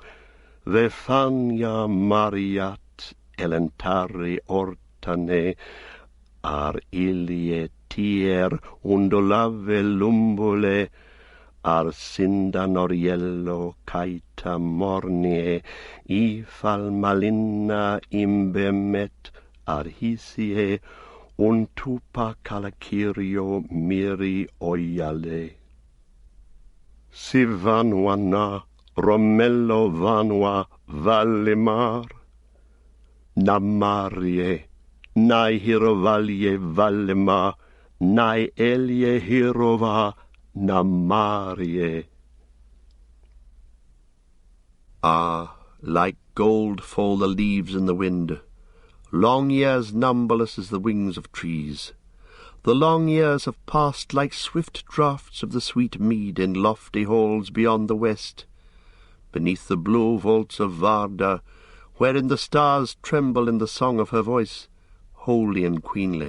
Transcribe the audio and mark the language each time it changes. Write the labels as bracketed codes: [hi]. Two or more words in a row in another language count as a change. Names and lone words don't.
[qya] ve fania mariat elentari ortane, ar ilie tier undolave lumbole, ar sinda noriello caita mornie, ifal malinna imbemet ar hisie, untupa calacirio miri oiale. Si vanua na, Romello vanua Valimar, Namarie, nai hirovalie Valima, nai elie hirova Namarie. [en] Ah, like gold fall the leaves in the wind, long years numberless as the wings of trees. The long years have passed like swift draughts of the sweet mead in lofty halls beyond the west, beneath the blue vaults of Varda, wherein the stars tremble in the song of her voice, holy and queenly.